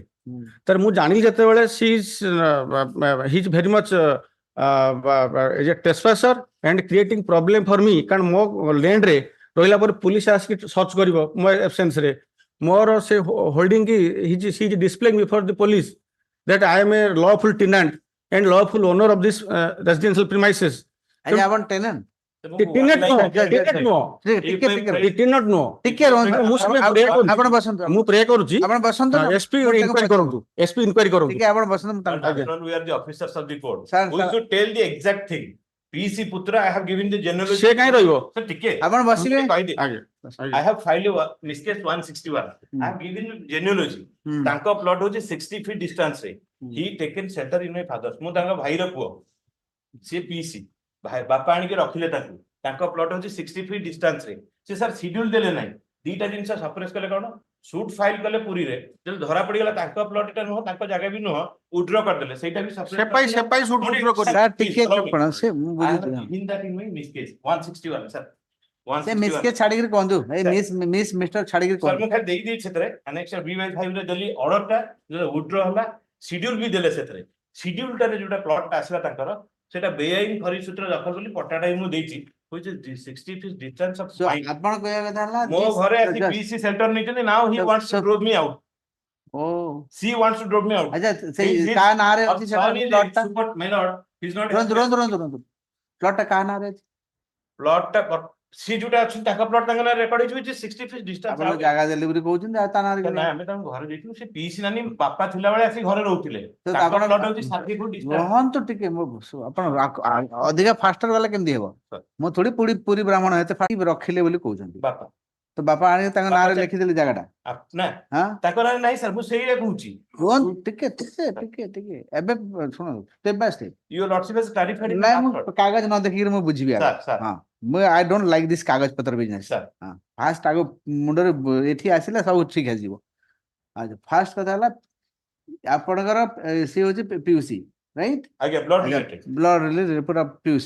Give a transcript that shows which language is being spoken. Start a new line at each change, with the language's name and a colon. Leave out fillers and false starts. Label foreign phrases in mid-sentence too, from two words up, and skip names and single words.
Odia: ତାର ମୁଁ ଜାଣିଲି ଯେତେବେଳେ
English: see he is very much a trespasser and creating problem for me
Odia: କାରଣ ମୋ ଲ୍ୟାଣ୍ଡରେ ରହିଲା ପରେ ପୁଲିସ ଆସିକି ସର୍ଚ୍ଚ କରିବ ମୋ absenceରେ ମୋର ସେ
English: holding key he is displaying before the police that I am a lawful tenant and lawful owner of this residential premises.
Odia: ଆଜ୍ଞା ଆପଣ ଟେନେଣ୍ଟ ଆପଣ ବସନ୍ତୁ ମୁଁ ପ୍ରେ କରୁଛି ଆପଣ ବସନ୍ତୁ
English: SP inquiry
Odia: କରନ୍ତୁ
English: SP inquiry
Odia: କରନ୍ତୁ। ଟିକେ ଆପଣ ବସନ୍ତୁ
English: we are the officers of the court. Sir, We sir. should tell the exact thing. PC Putra, I have given the genealogy.
Odia: ସେ କାହିଁ ରହିବ? Sir, ଟିକେ ଆପଣ ବସିବେ
English: I have filed this case 161. I have given you genealogy.
Odia: ତାଙ୍କ ପ୍ଲଟ ହଉଛି 60
English: feet distance
Odia: ରେ.
English: He taken shelter in my father's.
Odia: ମୁଁ ତାଙ୍କ ଭାଇର ପୁଅ ସିଏ ପିସି ବାପା ଆଣିକି ରଖିଲେ ତାଙ୍କୁ ତାଙ୍କ ପ୍ଲଟ ହଉଛି 60
English: feet distance
Odia: ରେ। ସେ
English: sir schedule
Odia: ଦେଲେ ନାହିଁ ଦିଟା ଜିନିଷ ସପ୍ରେସ କଲେ କଣ
English: suit file
Odia: କଲେ ପୁରୀରେ ଯଦି ଧରା ପଡିଗଲା ତାଙ୍କ ପ୍ଲଟ ଟା ନୁହଁ ତାଙ୍କ ଜାଗା ବି ନୁହଁ ଉଡ୍ର କରିଦେଲେ ସେଇଟା ବି ସେପାଇ ସୁଟ୍ ଉଡ୍ର କରି ସାର୍ ଟିକେ ଆପଣ ସେ ମୁଁ ବୁଝୁଛି ସେ ମିସ୍ କେ ଛାଡ଼ିକି କୁହନ୍ତୁ ଏଇ
English: miss mister
Odia: ଛାଡ଼ିକି ସାର୍ କୁହନ୍ତୁ ମୁଁ ଖାଲି ଦେଇ ଦେଇଛି ସେଥିରେ ଆନେକ୍ସର B/5 ରେ ଦେଲି ଅର୍ଡର ଟା ଉଡ୍ର ହେଲା ସିଡ୍ୟୁଲ ବି ଦେଲେ ସେଥିରେ ସିଡ୍ୟୁଲ ଟାରେ ଯୋଉଟା ପ୍ଲଟ ଟା ଆସିଲା ତାଙ୍କର ସେଟା ବେଆଇନ ଖରି ସୂତ୍ର ଦଖଲ ବୋଲି ପଟ୍ଟାଟା ମୁଁ ଦେଇଛି
English: which is 60 feet distance of mine.
Odia: ଆପଣ କହିବା କଥା ହେଲା ମୋ ଘରେ ଆସି ପିସି ସେଣ୍ଟର ନେଇଛନ୍ତି
English: now he wants to drove me out.
Odia: ଓ
English: She wants to drove me out.
Odia: ଆଚ୍ଛା ସେଇ କାହା ନାଁରେ ଅଛି ସେଟା ପ୍ଲଟ ଟା
English: my lord he's not
Odia: ରୁହନ୍ତୁ ପ୍ଲଟ ଟା କାହା ନାଁରେ ଅଛି ପ୍ଲଟ ଟା ସି ଯୋଉଟା ଅଛି ତାଙ୍କ ପ୍ଲଟ ତାଙ୍କ ନାଁରେ ରେକର୍ଡ ହେଇଛି
English: which is 60 feet distance.
Odia: ଆପଣ ଜାଗା ଦେଲି ବୋଲି କହୁଛନ୍ତି ଆଉ ତା ନାଁରେ ନା ଆମେ ତାଙ୍କୁ ଘରେ ଦେଇଥିଲୁ ସେ ପିସି ନାନୀ ବାପା ଥିଲାବେଳେ ଆସି ଘରେ ରହୁଥିଲେ ତାଙ୍କ ଆପଣ ପ୍ଲଟ ହଉଛି 60
English: feet distance.
Odia: ରହନ୍ତୁ ଟିକେ ଆପଣ ଅଧିକା ଫାଷ୍ଟର ଗଲେ କେମିତି ହେବ ମୁଁ ଥୋଡ଼ି ପୁରୀ ବ୍ରାହ୍ମଣ ଏତେ ରଖିଲେ ବୋଲି କହୁଛନ୍ତି ବାପା ତ ବାପା ଆଣିକି ତାଙ୍କ ନାଁରେ ଲେଖିଦେଲେ ଜାଗାଟା ନା ତାଙ୍କ ନାଁରେ ନାହିଁ ସାର୍ ମୁଁ ସେଇଆ କହୁଛି ରୁହନ୍ତୁ ଟିକେ ଏବେ ଶୁଣନ୍ତୁ
English: step by step your lordship has clarified in the
Odia: ନାଇଁ ମୁଁ
English: last word.
Odia: କାଗଜ ନ ଦେଖିକି ମୁଁ ବୁଝିବି ଆଗ
English: Sir.
Odia: ହଁ ମୁଁ
English: I don't like this
Odia: କାଗଜ ପତ୍ର ବିଜନେସ୍
English: Sir.
Odia: ହଁ ଫାଷ୍ଟ ଆଗ ମୁଣ୍ଡରେ ଏଠି ଆସିଲେ ସବୁ ଠିକ ଆସିଯିବ ଆଚ୍ଛା ଫାଷ୍ଟ କଥା ହେଲା ଆପଣଙ୍କର ସିଏ ହଉଛି ପିୟୁସି ରାଇଟ୍
English: ଆଜ୍ଞା blood related blood related ପୁରା ପିୟୁସି